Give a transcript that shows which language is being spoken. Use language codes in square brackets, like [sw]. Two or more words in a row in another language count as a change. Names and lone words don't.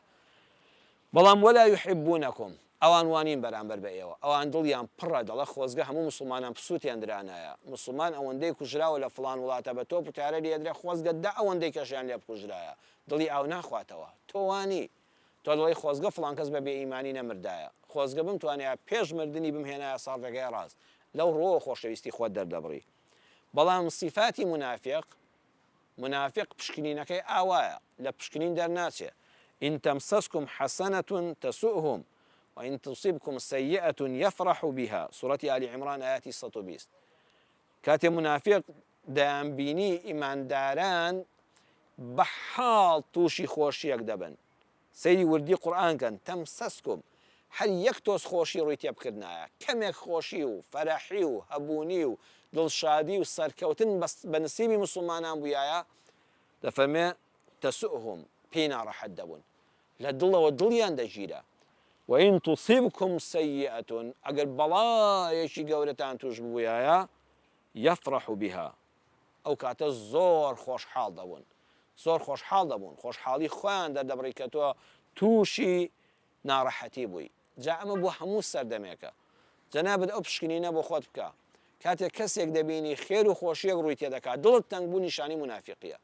[ckb] بەڵام [ar] وەلا یحبونەکم، [ckb] ئەوان وانین بەرامبەر بە ئێوە، ئەوان دڵیان پڕە، دەڵە خۆزگە هەموو مسلمانان پسووتیان درانایە، مسلمان ئەوەندەی کوژراوە لە فڵان وڵاتە بە تۆپ و تارە لێدرێ، خۆزگە دا ئەوەندەی کەشیان لێ بکوژرایە، دڵی ئاو ناخواتەوە، تۆ وانی، تۆ دڵی خۆزگە فڵان کەس بە بێ ئیمانی نەمردایە، خۆزگە بمتوانێت پێش مردنی بمهێنایە ساڕێگەی ڕاست، لەو ڕۆ خۆشەویستی خۆت دەردەبڕی. بەڵام صفاتی منافق پشکنینەکەی ئاوایە، لە پشکنین دەرناچێ. [ar] إن تمسسكم حسنة تسؤهم وإن تصبكم سيئة يفرح بها. [ckb] سورة آل عمران آيات 120. كاتي منافق دەیان بینی ئیمانداران بەحاڵ تووشی خۆشیەک دەبن. سەیری وردی قورئانکەن تەمسەسکم، هەر یەک تۆز خۆشی ڕووی تێبکردنایە، کەمێک خۆشی و فەرەحی و هەبوونی و دڵشادی و سەرکەوتن بە نسیبی مسلمانان بوویایە، دەفەرمێ تەسؤهم، پێی ناڕەحەت دەبوون، لە دڵەوە دڵیان دەژیرە. [ar] وإن تصبكم سيئة، [ckb] ئەگەر بەڵایەکی گەورەتان توش ببوویایە، [ar] يفرح بها، [ckb] ئەو کاتە زۆر خۆشحاڵ دەبوون، زۆر خۆشحاڵ دەبوون، خۆشحاڵی خۆیان دەردەبڕی کە تۆ تووشی ناڕەحەتی بووی. جا ئەمە بۆ هەموو سەردەمێکە، جەنابەت ئەو پشکنینە بۆ خۆت بکە، کاتێک کەسێک دەبینی خێر و خۆشیەک ڕووی تێدەکات، دڵت تەنگ بوو نیشانی منافقیە.